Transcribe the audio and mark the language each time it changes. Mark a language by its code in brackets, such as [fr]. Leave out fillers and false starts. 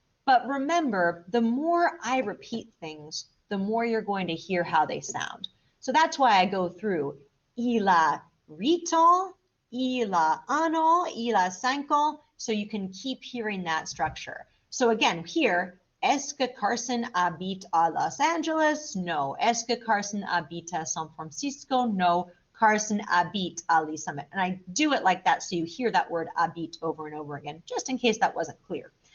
[en] But remember, the more I repeat things, the more you're going to hear how they sound. So that's why I go through [fr] il a 8 ans, il a 1 an, il a 5 ans, [en] so you can keep hearing that structure. So again, here, [fr] est-ce que Carson habite à Los Angeles? No. Est-ce que Carson habite à San Francisco? No. Carson habite à Lee's Summit. [en] And I do it like that so you hear that word habite over and over again, just in case that wasn't clear.